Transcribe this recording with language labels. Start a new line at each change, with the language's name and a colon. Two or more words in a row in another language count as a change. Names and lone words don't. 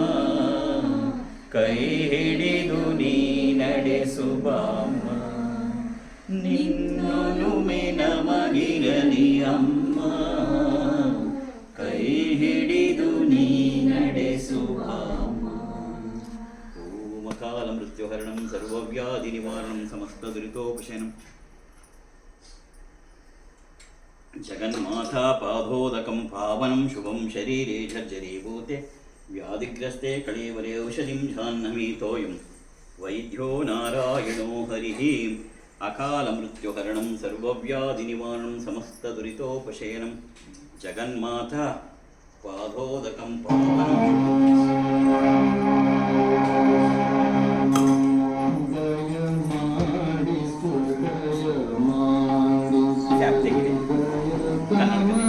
Kannada: ಕೈ ಹಿಡಿದು ನೀ ನಡೆಸುವ ಅಮ್ಮ, ನಿನ್ನುಡುಮೆ ನಮಗಿರಲಿ ಅಮ್ಮ. ಕೈ ಹಿಡಿದು ನೀ ನಡೆಸುವ ಅಮ್ಮ.
Sanskrit: ಓಂ ಅಕಾಲ ಮೃತ್ಯುಹರಣಂ ಸರ್ವವ್ಯಾಧಿ ನಿವಾರಣಂ ಸಮಸ್ತ ದುರಿತೋಪಶಮನಂ. ಜಗನ್ಮಾತಾ ಪಾದೋದಕಂ ಪಾವನಂ ಶುಭಂ ಶರೀರೇ ಝರ್ಜರೀಭೂತೆ. ವ್ಯಾಧಿಗ್ರಸ್ತೆ ಕಳೇವರೆ ಔಷಧಿಂ ಜಾಹ್ನವೀತೋಯಂ ವೈದ್ಯೋ ನಾರಾಯಣೋ ಹರಿಃ. ಅಕಾಲ ಮೃತ್ಯುಹರಣಂ ಸರ್ವವ್ಯಾಧಿ ನಿವಾರಣಂ ಸಮಸ್ತ ದುರಿತೋಪಶಮನಂ. ಜಗನ್ಮಾತಾ ಪಾದೋದಕಂ ಪಾವನಂ
Kannada: ಖ್ಯಾಪ್ತಿಗಿದೆ ಕನ್ನಡದಲ್ಲಿ.